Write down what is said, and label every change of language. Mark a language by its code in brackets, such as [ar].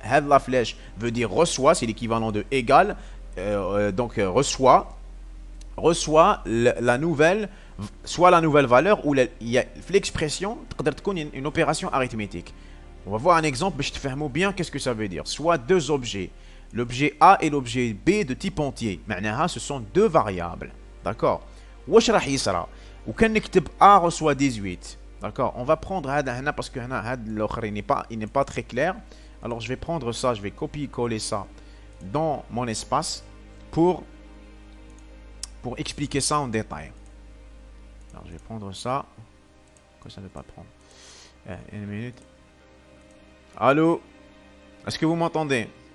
[fr] La flèche veut dire reçoit, c'est l'équivalent de égal. Donc reçoit la nouvelle, soit la nouvelle valeur ou il y a l'expression, une opération arithmétique. On va voir un exemple, mais je te fais bien qu'est-ce que ça veut dire. Soit deux objets, l'objet A et l'objet B de type entier. Ce sont deux variables. D'accord? [ar] واش راح يصرى وكان نكتب [fr] A reçoit 18. D'accord, on va prendre هذا parce que l'autre il n'est pas très clair. Alors je vais prendre ça, je vais copier-coller ça dans mon espace pour expliquer ça en détail. Alors je vais prendre ça. Pourquoi ça ne veut pas prendre? Une minute. Allô? Est-ce que vous m'entendez?